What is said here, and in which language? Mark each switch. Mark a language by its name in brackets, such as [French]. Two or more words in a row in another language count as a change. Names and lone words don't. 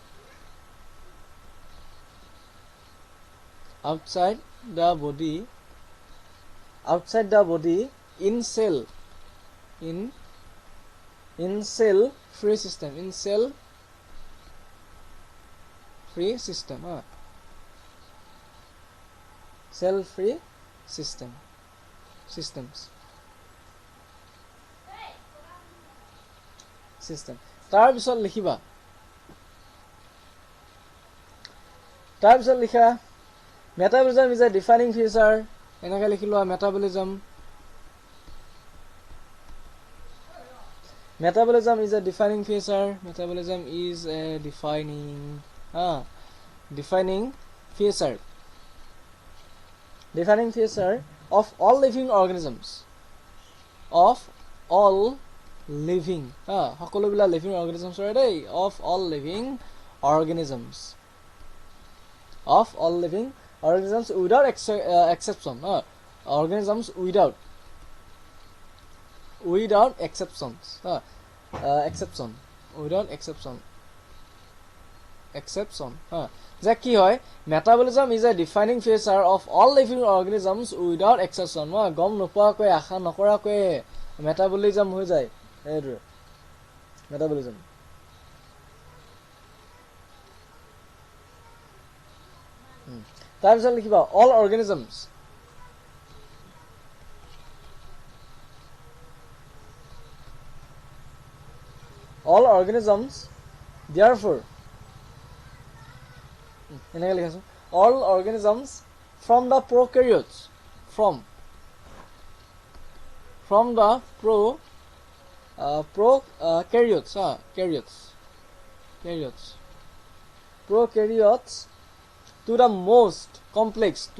[English] in cell free system cell free systems [Assamese] তাৰ পিছত লিখিবা লিখা [English] metabolism is a defining feature [Assamese] এনেকৈ লিখিলো [English] metabolism is a defining feature defining feature of all living organisms সকলোবিলাক living organisms of all living organisms without exception organisms without exceptions exception [Assamese] যে কি হয় [English] metabolism is a defining feature of all living organisms without exception [Assamese] গম নোপোৱাকৈ আশা নকৰাকৈ [English] metabolism [Assamese] হৈ যায় এইটো [English] metabolism [Assamese] তাৰপিছত লিখিবা [English] all organisms therefore [Assamese] এনেকৈ লিখাছো [English] all organisms from the prokaryotes from the prokaryotes to the most complex